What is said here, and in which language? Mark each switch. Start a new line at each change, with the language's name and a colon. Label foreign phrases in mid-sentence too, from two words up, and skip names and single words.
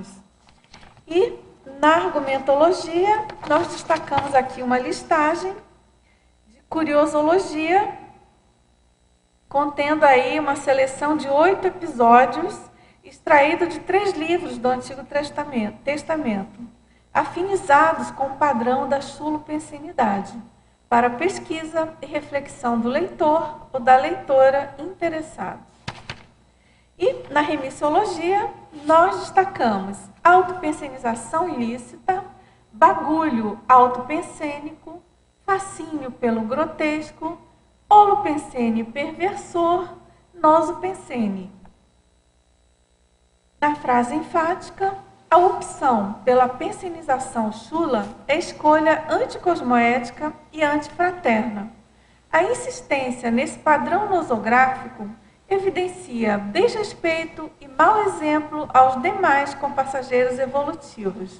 Portuguese: E na argumentologia, nós destacamos aqui uma listagem de curiosologia, contendo aí uma seleção de 8 episódios, extraído de 3 livros do Antigo Testamento, afinizados com o padrão da chulopensenidade, para pesquisa e reflexão do leitor ou da leitora interessados. E na remissiologia, nós destacamos autopensenização ilícita, bagulho autopensênico, fascínio pelo grotesco, holopensene perversor, nosopensene. Na frase enfática, a opção pela pensenização chula é escolha anticosmoética e antifraterna. A insistência nesse padrão nosográfico evidencia desrespeito e mau exemplo aos demais compassageiros evolutivos.